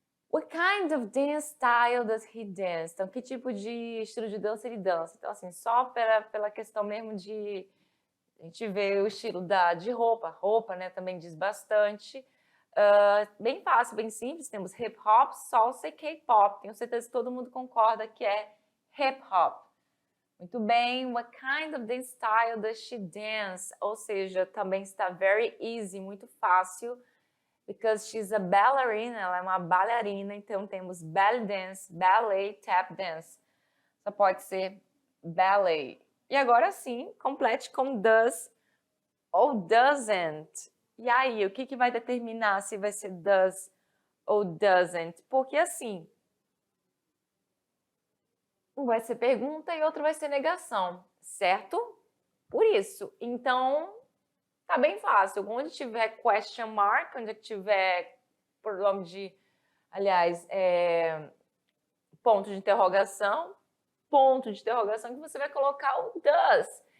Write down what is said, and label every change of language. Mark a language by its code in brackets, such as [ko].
[en] What kind of dance style does he dance? [pt] Então, que tipo de estilo de dança ele dança? Então, assim, só pela questão mesmo de... A gente vê o estilo de roupa. Roupa, né, também diz bastante. Bem fácil, bem simples. Temos hip hop, salsa e K-pop. Tenho certeza que todo mundo concorda que é hip hop. Muito bem. [en] What kind of dance style does she dance? [pt] Ou seja, também está [en] very easy, [pt] muito fácil. [en] Because she's a ballerina, [pt] ela é uma bailarina. Então temos belly dance, ballet, tap dance. Só pode ser ballet. E agora sim, complete com does ou doesn't. E aí, o que vai determinar se vai ser does ou doesn't? Porque assim, um vai ser pergunta e outro vai ser negação, certo? Por isso, então, tá bem fácil. Onde tiver question mark, onde tiver pronome de, aliás, ponto de interrogação, que você vai colocar o does.